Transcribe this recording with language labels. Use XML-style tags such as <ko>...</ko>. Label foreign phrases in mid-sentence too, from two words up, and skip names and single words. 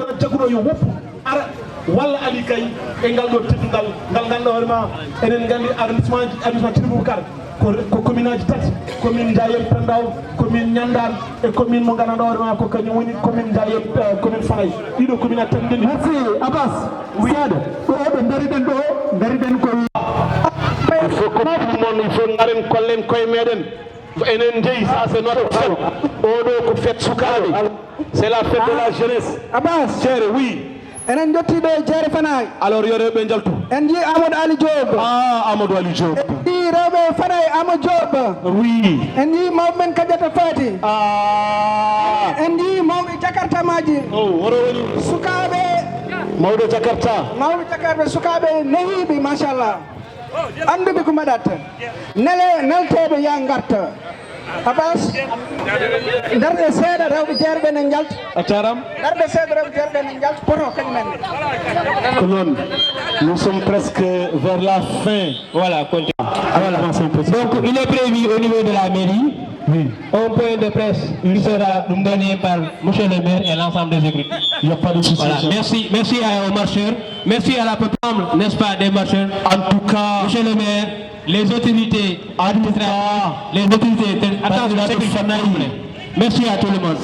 <ff>neɗɗo jagguɗo yo woppu ara walla Ali Kay e ngal ɗo teddugal ngal ganduɗa hoorema enen gandi arrondissement Thierno ko commune aji tati commune Ndiayel Pendaw commune Niandar e commune mo ganduɗa hoorema ko kañum woni commune Ndiayel commune Fanay ɗiɗo commune aji tati ndendi merci Abbas seeɗa ɗo ɓe dariɗen ko</ff> <fr>il faut que tout monde il faut</fr> <ff>garen kollen koye meɗen ko enen jeeyi</ff> <fr>ça c'est notre fête</fr> <ff>oɗo ko fête sukaɓe</ff> <fr>c'est la fête de la jeunesse</fr> <ff>Abbas Thierry oui enen jettiɗo e jeere Fanay alors yo rewɓe jaltu en jii Amadou Ali Diop Amadou Ali Diop en jii rewɓe Fanay Amadou Diop oui en jii mawɓe men Kadiata Fati en jii mawɓe Jakarta maji oɗo woni sukaɓe mawɗo Jakarta sukaɓe nehiɓe machallah anduɓe ko mbaɗata nelteɓe ya garta Abbas darde seeɗa rewɓe jeerɓe ne jalta a jarama darde seeɗa rewɓe jeerɓe ne jalta poto kañumen ko noon</ff> <fr>nous sommes presque vers la fin voilà continue voilà donc il est prévu au niveau de la mairie oui un point de presse il sera donné par monsieur le maire et l'ensemble des équipes il n'y a pas de souci voilà merci aux marcheurs merci à la peuple n'est-ce pas des marcheurs en tout cas monsieur le maire les autorités administratives, les autorités merci à tout le monde.</fr>